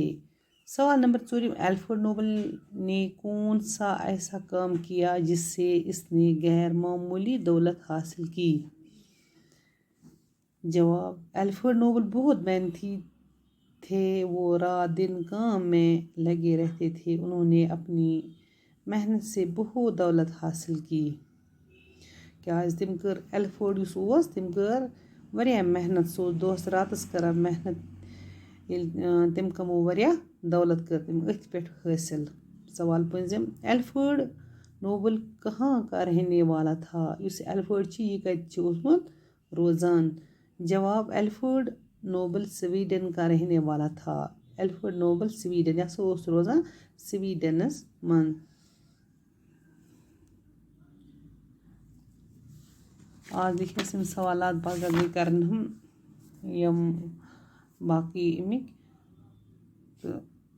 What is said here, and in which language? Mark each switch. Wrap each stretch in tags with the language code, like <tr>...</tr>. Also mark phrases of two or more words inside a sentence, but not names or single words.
<hi>सवाल नंबर 4, एल्फ्रेड नोबल ने कौन सा ऐसा काम किया जिससे इसने गैर मामूली दौलत हासिल की? जवाब, एल्फ्रेड नोबल बहुत मेहनती थे। वो रात दिन काम में लगे रहते थे। उन्होंने अपनी मेहनत से बहुत दौलत हासिल की।</hi> <ks>क्या तम कर एल्फ्रेड तम कर वारिया मेहनत। सो दोस रातस कर मेहनत। तम कमो वारिया दौलत कर तम अथ पे हासिल।</ks> <hi>सवाल 5, एल्फ्रेड नोबल कहाँ का रहने वाला था?</hi> <ks>इस एल्फ्रेड यह कत रोजान?</ks> <hi>जवाब, एल्फ्रेड नोबल स्वीडन का रहने वाला था।</hi> <ks>एल्फ्रेड नोबल स्वीडन रोजान स्वीडनस मन। आज लिखे सवाल पगह कर हम यम बाकी अमिक तो</ks>